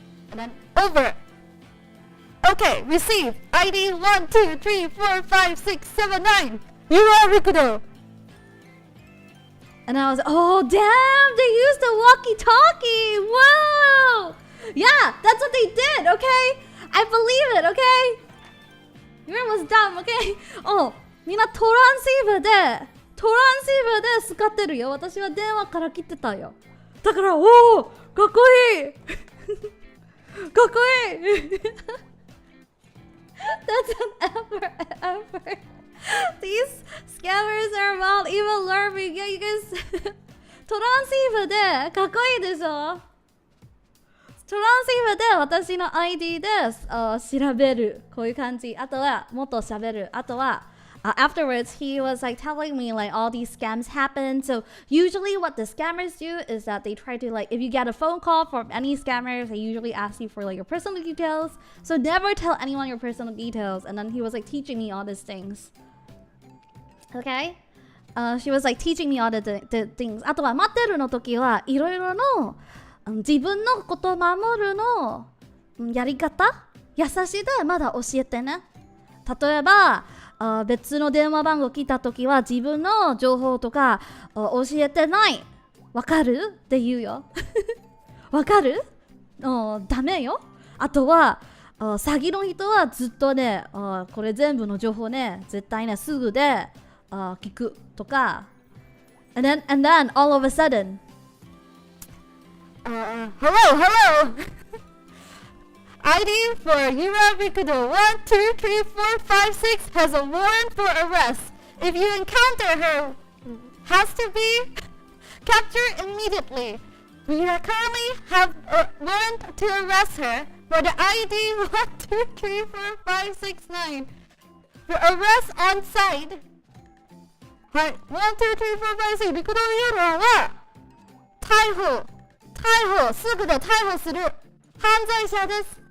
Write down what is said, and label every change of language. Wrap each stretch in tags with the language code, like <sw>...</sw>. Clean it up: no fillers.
<en>And then over. Okay, receive ID 1, 2, 3, 4, 5, 6, 7, 9 Yura Rikudou. And I was, oh damn, they used the walkie-talkie. Wow. Yeah, that's what they did, okay? I believe it, okay? Yura was dumb, okay?</en> <ja>みんなトランシーバーでトランシーバーで使ってるよ。私は電話から切ってたよ。だから、おお、かっこいい。かっこいい。</ja> <en>That's an effort. These scammers are about even learning. Yeah, you guys.</en> <ja>トランシーバーでかっこいいでしょ。トランシーバーで私の ID で調べる。こういう感じ。あとはもっと喋る。あとは</ja> <en>afterwards, he was like telling me like all these scams happen. So usually what the scammers do is that they try to like, if you get a phone call from any scammers, they usually ask you for like your personal details. So never tell anyone your personal details. And then he was like teaching me all these things. Okay? She was like teaching me all the things.</en> <ja>あとは待ってるの時はいろいろの自分のことを守るのやり方優しいでまだ教えてね。例えば別の電話番号来た時は自分の情報とか教えてない。わかるって言うよ。わかるダメよ。あとは詐欺の人はずっとねこれ全部の情報ね絶対ねすぐで聞くとか</ja> <en>and then all of a sudden hello ID for Yura Rikudou 123456 has a warrant for arrest. If you encounter her, has to be captured immediately. We currently have a warrant to arrest her for the ID 12345669. For arrest on site.</en> <ja>はい、123456 陸道ユーラは逮捕すぐで逮捕する犯罪者です。</ja>